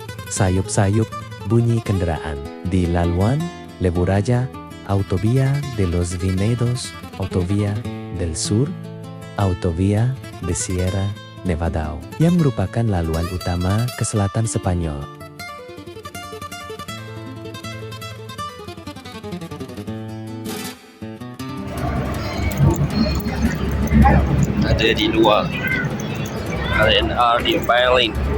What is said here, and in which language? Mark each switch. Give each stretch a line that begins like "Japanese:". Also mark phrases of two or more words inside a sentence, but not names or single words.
Malay: sayup-sayup bunyi kendaraan di Laluan, Lebu Raja, Autovía de los Vinedos, Autovía del Sur, Autovía de Sierra Nevada, yang merupakan laluan utama ke selatan Spanyol. ada di luar RNR di Bailing.